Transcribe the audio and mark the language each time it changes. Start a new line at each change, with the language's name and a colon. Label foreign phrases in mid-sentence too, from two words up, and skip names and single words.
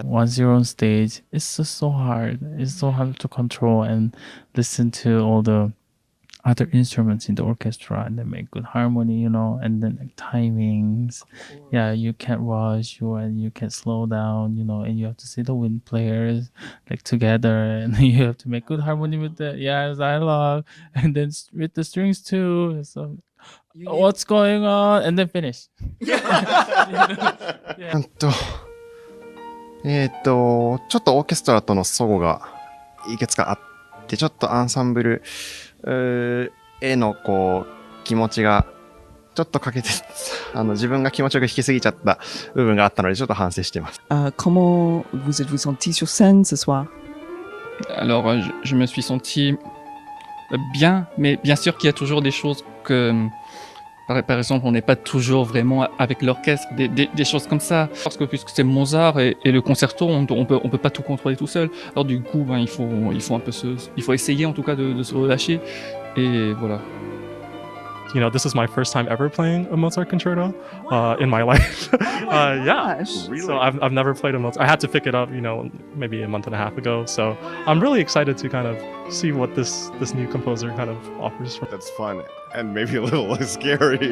English: Once you're on stage, it's just so hard. It's so hard to control and listen to all the other instruments in the orchestra and then make good harmony, you know, and then like timings. Yeah, you can't rush and you can slow down, you know, and you have to see the wind players like together and you have to make good harmony with the dialogue and then with the strings too. So what's going on? And then finish. Yeah.
Japanese: ちょっとオーケストラとの齟齬がいくつかあって、ちょっとアンサンブルへのこう気持ちがちょっとかけて自分が気持ちよく弾きすぎちゃった部分があったのでちょっと反省してます。
French: Comment vous êtes-vous senti sur scène ce soir? Alors, je me suis senti bien, mais bien sûr qu'il y a toujours des choses que, par exemple, on n'est pas toujours vraiment avec l'orchestre, des choses comme ça. Parce que puisque c'est Mozart et le concerto, on peut pas tout contrôler tout seul. Alors du coup, ben, il faut un peu il faut essayer en tout cas de se relâcher. Et voilà.
English: You know, this is my first time ever playing a Mozart concerto in my life. Yeah, so I've never played a Mozart. I had to pick it up, you know, maybe a month and a half ago. So I'm really excited to kind of see what this new composer kind of offers. That's fun and maybe a little scary.